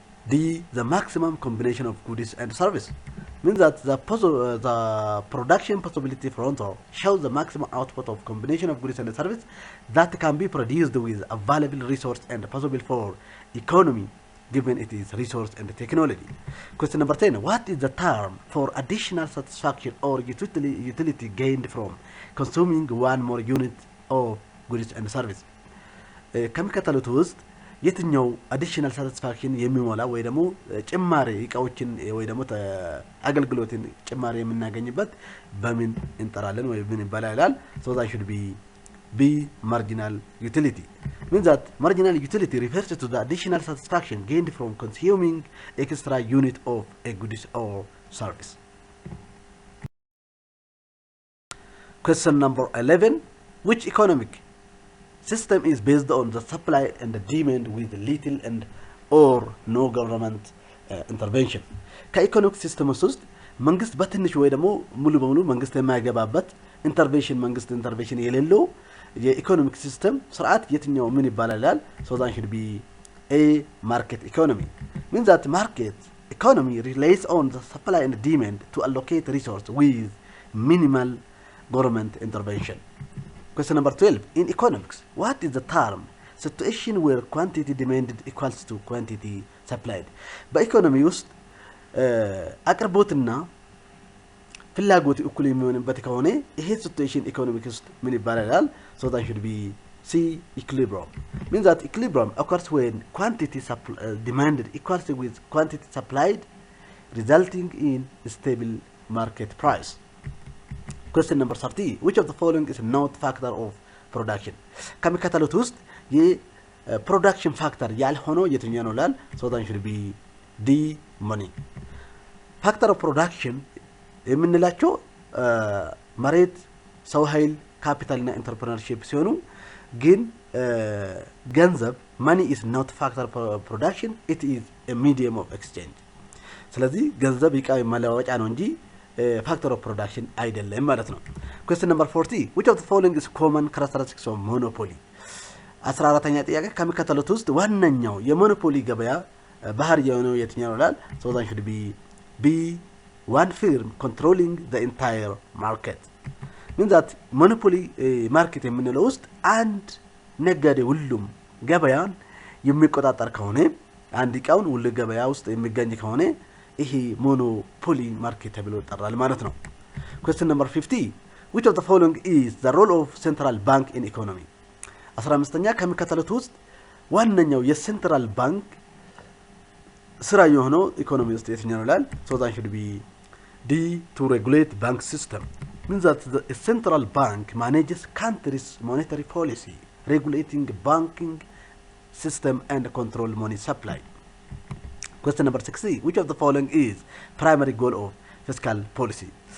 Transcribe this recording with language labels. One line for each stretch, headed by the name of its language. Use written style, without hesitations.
English: D, the maximum combination of goods and service. Means that the production possibility frontier shows the maximum output of combination of goods and service that can be produced with available resource and possible for economy given it is resource and technology. Question number 10. What is the term for additional satisfaction or utility gained from consuming one more unit of goods and service?
Amharic: ከሚከተሉት ውስጥ የትኛው አዲሽናል ሳቲስፋክሽን የሚሞላ ወይ ደግሞ ጭማሪ እቃዎችን ወይ ደግሞ አገልግሎትን ጭማሪ የምናገኝበት በምን እንጠራለን ወይ ምን ይባላል?
English: So that should be B, marginal utility. Means that marginal utility refers to the additional satisfaction gained from consuming extra unit of a goods or service. Question number 11. Which economic system is based on the supply and the demand with little and or no government intervention?
Amharic: ከኢኮኖሚክ ሲስተምስ ውስጥ መንግስት በትንሽ ወይ ደግሞ ሙሉ በሙሉ መንግስት የማይገባበት መንግስት ኢንተርቬንሽን የሌለው የኢኮኖሚክ ሲስተም ስርዓት የትኛው ምን ይባላል?
English: So that should be A, market economy. Means that market economy relies on the supply and demand to allocate resource with minimal government intervention. Question number 12. In economics, what is the term situation where quantity demanded equals to quantity supplied?
Amharic: በኢኮኖሚ ውስጥ አቅርቦትና ፍላጎት እኩል የሚሆንበት ከሆነ ይሄ ሲቹዌሽን ኢኮኖሚክ ውስጥ ምን ይባላል?
English: So that should be C, equilibrium. Means that equilibrium occurs when quantity demanded equals with quantity supplied, resulting in stable market price. Question number 30. Which of the following is not factor of production?
Amharic: ከሚከተሉት ውስጥ የፕሮዳክሽን ፋክተር ያልሆነው የትኛው ነው ላል?
English: So that should be D, money.
Amharic: ፋክተር ኦፍ ፕሮዳክሽን የምንላቸው መሬት፣ ሰው ኃይል፣ ካፒታል እና ኢንተርፕረነርሺፕ ሲሆኑ ግን ገንዘብ
English: money is not factor for production, it is a medium of exchange.
Amharic: ስለዚህ ገንዘብ ዕቃ መለዋወጫ ነው እንጂ
English: factor of production
Amharic: አይደለም ማለት ነው።
English: Question number 40. Which of the following is common characteristics of monopoly?
Amharic: 14ኛ ጥያቄ ከሚከተሉት ውስጥ ዋነኛው የሞኖፖሊ ገበያ ባህሪ የሆነው የትኛው ነው ላል?
English: So that should be B, one firm controlling the entire market. Means that monopoly market
Amharic: የምንለው ውስጥ አንድ ነጋዴ ሁሉም ገበያን የሚቆጣጠር ከሆነ አንድ ዕቃውን ሁሉ ገበያ ውስጥ የሚገኝ ከሆነ ይሄ ሞኖፖሊ ማርኬት ተብሎ ይጠራል ማለት ነው።
English: Question number 50. Which of the following is the role of central bank in economy?
Amharic: 15ኛ ከሚከተሉት ውስጥ ዋነኛው የሴንትራል ባንክ ስራ የሆነው ኢኮኖሚ ውስጥ የትኛው ነው ላል?
English: So that should be D, to regulate bank system. Means that the central bank manages country's monetary policy, regulating banking system and control money supply. Question number 60. Which of the following is primary goal of fiscal policy?